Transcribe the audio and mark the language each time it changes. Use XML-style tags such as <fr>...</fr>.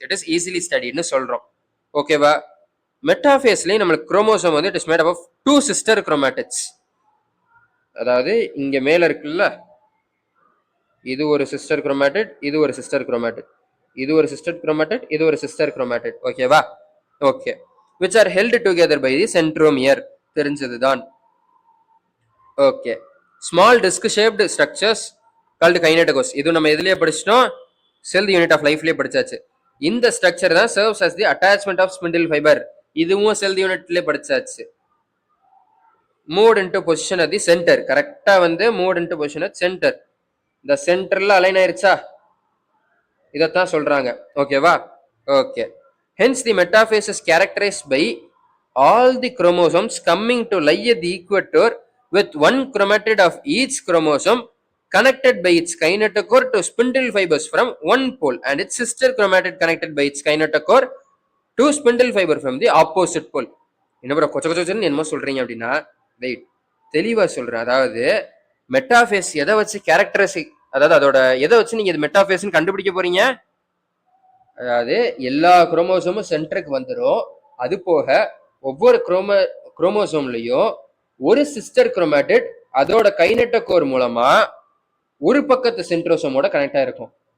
<ta>It is easily ஸ்டடின்னு சொல்றோம். ஓகேவா? மெட்டாஃபேஸ்லயும் நம்மளுக்கு குரோமோசோம் வந்து</ta> <en>It is made of 2 sister chromatids.</en> <ta>அதாவது இங்க மேல இருக்குல்ல, இது ஒரு சிஸ்டர் குரோமேட்டிட், இது ஒரு சிஸ்டர் குரோமேட்டிட், இது ஒரு சிஸ்டர் குரோமேட்டிட், இது ஒரு சிஸ்டர் குரோமேட்டிட். ஓகேவா? Okay.</ta> <en>which are held together by the centromere.</en> <ta>தெரிஞ்சதுதான். Okay.</ta> <en>Small disc shaped structures called kinetochores.</en> <ta>இது நம்ம எதுலயே படிச்சிட்டோம், செல் யூனிட் ஆஃப் லைஃப்லயே படிச்சாச்சு.</ta> <en>இந்த ஸ்ட்ரக்சர் தான் serves as the attachment of spindle fiber.</en> <ta>இதுவும் செல் யூனிட்லயே படிச்சாச்சு.</ta> <en>Move into position at the center. கரெக்டா வந்து move into position at center.</en> <ta>இந்த சென்டர்ல அலைன் ஆயிருச்சா, இதத்தான் சொல்றாங்க. ஓகேவா? Okay.</ta> <en>Hence the metaphase is characterized by all the chromosomes coming to lie at the equator with one chromatid of each chromosome connected by its kinetochore to spindle fibers from one pole and its sister chromatid connected by its kinetochore to spindle fiber from the opposite pole.</en> <ta>என்ன bro கொச்ச கொச்சன்னு என்னமோ சொல்றீங்க அப்படின்னா, wait தெளிவா சொல்றேன். அதாவது metaphase எதை வச்சு கேரக்டரிஸ்டிக், அதாவது அதோட எதை வச்சு நீங்க இது மெட்டாஃபேஸ்ன்னு கண்டுபிடிக்க போறீங்க? அதாவது எல்லா குரோமோசோமும் சென்டருக்கு வந்துடும். அது போக ஒவ்வொரு குரோமோசோம்லயும் ஒரு சிஸ்டர் குரோமேட்டிட் அதோட கைனெட்டோகோர் மூலமா ஒரு பக்கத்து சென்ட்ரோசோமோட கனெக்ட் ஆயிருக்கும்.</ta>